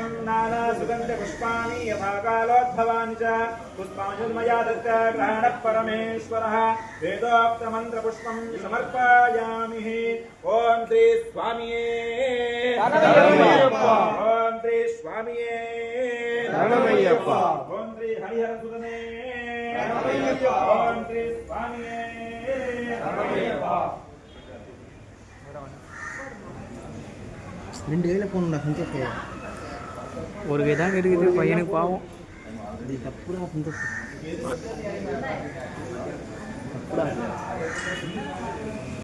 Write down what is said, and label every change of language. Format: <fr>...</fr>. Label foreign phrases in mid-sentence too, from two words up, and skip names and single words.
<sa>नाना सुगंध पुष्पाणि यथा कालोद्भवानि च पुष्पाञ्जलिर्मया दत्ता ग्रहणः परमेश्वरः वेदोक्त मंत्र पुष्पं समर्पयामि ओम श्री स्वामिये शरणमय्यप्पा ओम श्री स्वामिये शरणमय्यप्पा ओम श्री हरिहर सुदने शरणमय्यप्पा ओम श्री स्वामिये शरणमय्यप्पा</sa> <ta>ரெண்டு கையில் போகணும்டா சந்தோஷம் ஒரு கை தான் இருக்குது பையனுக்கு பாவம் அது தப்புடா சந்தோஷம் தப்புடா</ta>